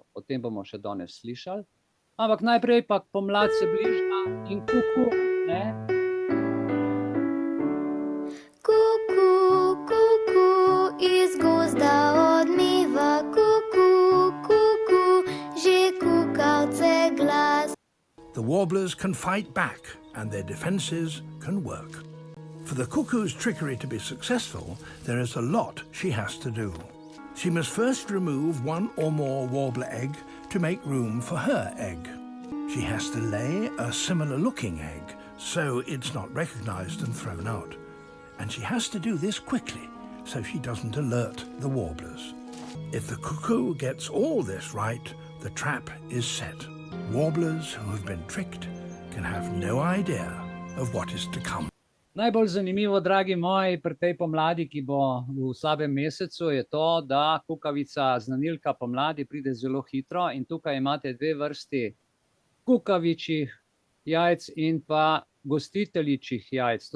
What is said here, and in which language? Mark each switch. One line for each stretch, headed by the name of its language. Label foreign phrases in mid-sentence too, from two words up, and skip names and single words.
Slovenian: O tem bomo še danes slišali. Ampak najprej pa pomlad se bliža in kuku, ne? Kuku, kuku, iz gozda odmiva, kuku, kuku, že kukavce glas.
English: The warblers can fight back and their defenses can work. For the cuckoo's trickery to be successful, there is a lot she has to do. She must first remove 1 or more warbler egg to make room for her egg. She has to lay a similar-looking egg, so it's not recognized and thrown out. And she has to do this quickly, so she doesn't alert the warblers. If the cuckoo gets all this right, the trap is set. Warblers who have been tricked can have no idea of what is to come.
Slovenian: Najbolj zanimivo, dragi moji, pri tej pomladi, ki bo v slabem mesecu, je to, da kukavica, znanilka pomladi, pride zelo hitro in tukaj imate 2 vrsti kukavičjih jajc in pa gostiteljičjih jajc.